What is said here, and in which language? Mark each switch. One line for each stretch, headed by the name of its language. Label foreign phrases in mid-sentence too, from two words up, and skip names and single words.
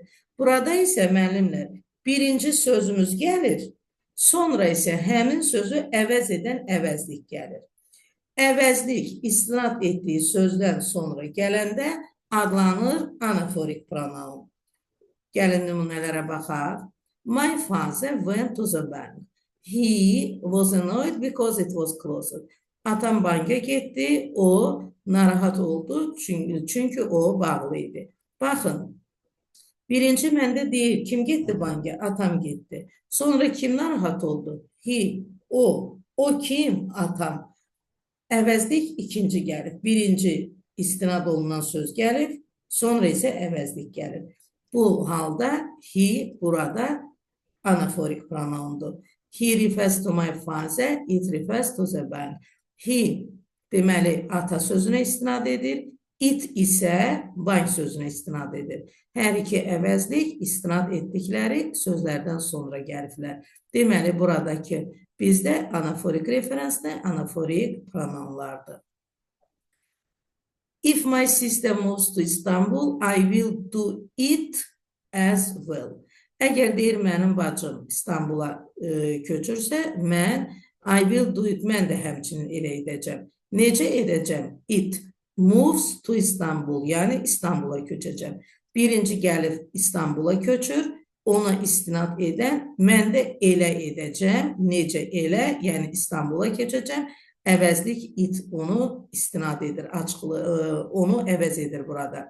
Azerbaijani: Burada isə müəllimlər, birinci sözümüz gəlir, sonra isə həmin sözü əvəz edən əvəzlik gəlir. Əvəzlik istinad etdiyi sözdən sonra gələndə adlanır anaforik pronom. Gəlin nümunələrə baxaq.
English: My father went to the bank. He was annoyed because it was closed.
Azerbaijani: Atam banka getdi, o narahat oldu çünki o bağlı idi. Baxın, birinci məndə deyil, kim getdi banka? Atam getdi. Sonra kim narahat oldu? He, o kim? Atam. Əvəzlik ikinci gəlib. Birinci istinad olunan söz gəlib, sonra isə əvəzlik gəlib. Bu halda he burada anaforik pronomdur.
English: He refers to my father, it refers to the bank.
Azerbaijani: He deməli ata sözünə istinad edir, it isə bank sözünə istinad edir. Hər iki əvəzlik istinad etdikləri sözlərdən sonra gəliblər. Deməli buradakı bizdə anaforik referansda anaforik pronomlardır.
English: If my sister moves to Istanbul, I will do it as well.
Azerbaijani: Əgər deyir mənim bacım İstanbula köçürsə,
English: I will do it,
Azerbaijani: mən də həmçinin elə edəcəm. Necə edəcəm?
English: It moves to Istanbul,
Azerbaijani: yəni İstanbula köçəcəm. Birinci gəlib İstanbula köçür, ona istinad edən, mən də elə edəcəm. Necə elə, yəni İstanbula keçəcəm. Əvəzlik it onu istinad edir, onu əvəz edir burada.